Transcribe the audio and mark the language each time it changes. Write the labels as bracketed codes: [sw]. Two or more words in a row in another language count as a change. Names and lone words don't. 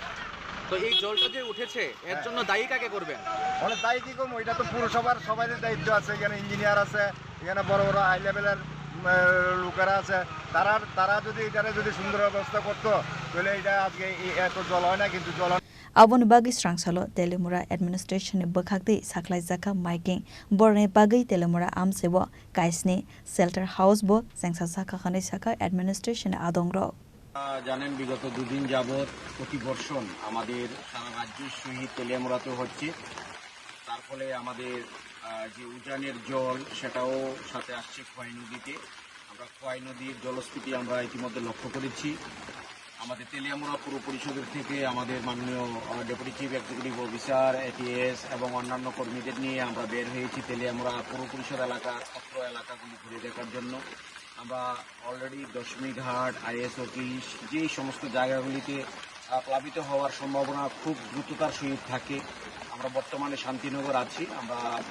[bn] তো এই জলটা যে উঠেছে এর জন্য দায়ী কাকে করবেন অনেক দায়ী কি করবো এটা তো পুরসভার সবাইয়ের দায়িত্ব আছে এখানে ইঞ্জিনিয়ার আছে এখানে বড় বড় হাই লেভেলের লোকেরা আছে তারা যদি এটারে যদি সুন্দর ব্যবস্থা করতো তাহলে এটা আজকে এত জল হয় না কিন্তু জল [trp] aboni bagi strangsalo telemura administration bakhakti saklai jaka miking borne bagi telemura amsebo kaisni [en] shelter house [trp] bo sengsa saka khani saka administration adongro [bn] জানেন বিগত দুদিন যাবত প্রতিবর্ষণ আমাদের সারা রাজ্যের সহিত তেলিয়ামুড়াতে হচ্ছে তার ফলে আমাদের যে উজানের জল সেটাও সাথে আসছে খোয়াই নদীতে আমরা খোয়াই নদীর জলস্ফীতি আমরা ইতিমধ্যে লক্ষ্য করেছি আমাদের তেলিয়ামুড়া পুর পরিষদের থেকে আমাদের মাননীয় [en] deputy chief executive officer [bn] এটিএস এবং অন্যান্য কর্মীদের নিয়ে আমরা বের হয়েছি তেলিয়ামুড়া পুর পরিষদ এলাকার অত্র এলাকাগুলি ঘুরে দেখার জন্য আমরা অলরেডি দশমীঘাট আইএস অফিস যেই সমস্ত জায়গাগুলিতে প্লাবিত হওয়ার সম্ভাবনা খুব দ্রুততার সহিত থাকে আমরা বর্তমানে শান্তিনগর আছি আমরা